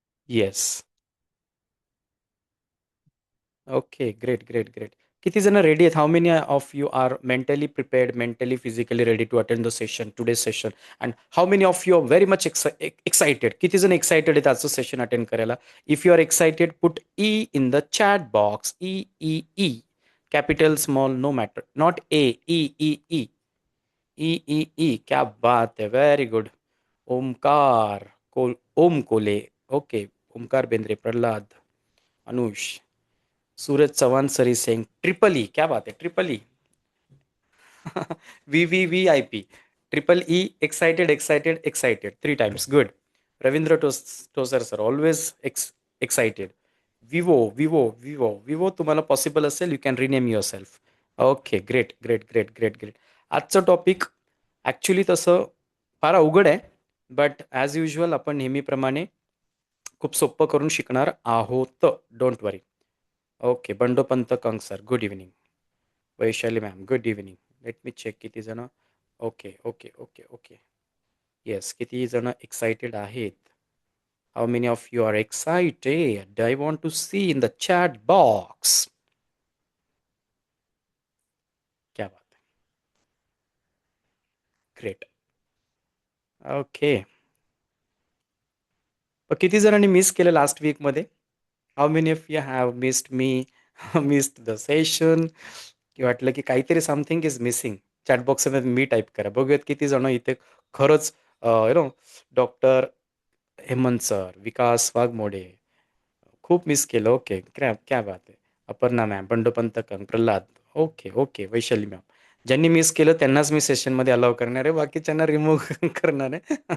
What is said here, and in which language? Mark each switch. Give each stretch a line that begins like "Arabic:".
English: Yes. Okay. Great, great, great.
Marathi: किती जण ready आहेत?
English: How many of you are mentally prepared, mentally physically ready to attend the session, today session? And how many of you are very much excited?
Marathi: किती जण excited आहेत आजचं session attend करायला?
English: If you are excited, put E in the chat box. E E E, capital small no matter, not A. E E E. E E E,
Hindi: क्या बात है,
English: Very good. Omkar Om Kole. Okay. Omkar Bendre, Pralhad, Anush, Suraj Chavan sir is saying triple E.
Hindi: क्या बात है,
English: Triple E. V V V I P. Triple E, excited excited excited, 3 times. Good. Ravindra Tosar sir, always excited. विवो विवो विवो विवो,
Marathi: तुम्हाला possible असेल
English: You can rename yourself. Okay. Great great great great great.
Marathi: आजचं topic actually तसं फार अवघड आहे, but as usual आपण नेहमीप्रमाणे खूप सोपं करून शिकणार आहोत.
English: Don't worry.
Marathi: ओके.
English: Bandopant Kang sir, good evening. Vaishali ma'am, good evening. Let me check किती जण. Okay okay okay okay. Yes,
Marathi: किती जण एक्साइटेड आहेत?
English: How many of you are excited? I want to see in the chat box.
Marathi: क्या बात आहे.
English: Great. Okay.
Marathi: किती जणांनी मिस केलं लास्ट वीकमध्ये?
English: How many of you have missed me, missed the session?
Marathi: की वाटलं की काहीतरी something is missing? चॅटबॉक्समध्ये मी type करा. बघूयात किती जण इथे खरंच you know. Doctor Hemant sir, विकास वाघमोडे, खूप मिस केलं. ओके. क्या बात आहे. अपर्णा मॅम, बंडोपंत कंग, Pralhad. Okay okay. Vaishali ma'am, ज्यांनी मिस केलं त्यांनाच मी सेशनमध्ये अलाव करणार आहे, बाकीच्यांना रिमूव्ह करणार आहे.